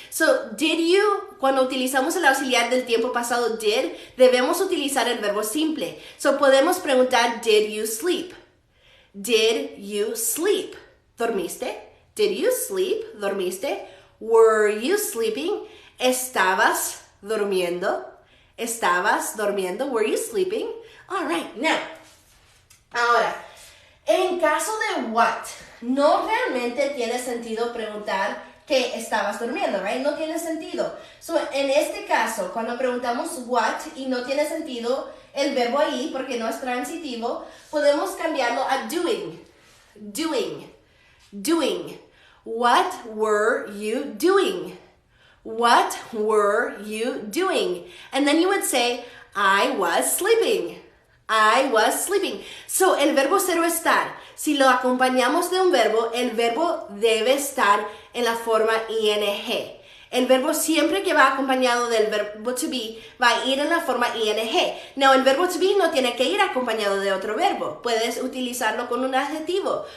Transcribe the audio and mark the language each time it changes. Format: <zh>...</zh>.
<es>So,</es> <en>did you,</en> <es>cuando utilizamos el auxiliar del tiempo pasado, did, debemos utilizar el verbo simple.</es> <en>So,</en> <es>podemos preguntar,</es> <en>did you sleep? Did you sleep?</en> <es>¿Dormiste?</es> <en>Did you sleep? ¿Dormiste? Were you sleeping?</en> <es>¿Estabas durmiendo? ¿Estabas durmiendo?</es> <en>Were you sleeping? All right, now.</en> <es>Ahora, en caso de what, no realmente tiene sentido preguntar que estabas durmiendo, right? No tiene sentido. So, en este caso, cuando preguntamos what y no tiene sentido el verbo ahí porque no es transitivo, podemos cambiarlo a doing.</es> <en>Doing. Doing. What were you doing? What were you doing? And then you would say, I was sleeping. I was sleeping.</en> <es>So, el verbo ser o estar, si lo acompañamos de un verbo, el verbo debe estar en la forma ing. El verbo siempre que va acompañado del verbo to be va a ir en la forma ing. No, el verbo to be no tiene que ir acompañado de otro verbo. Puedes utilizarlo con un adjetivo.</es>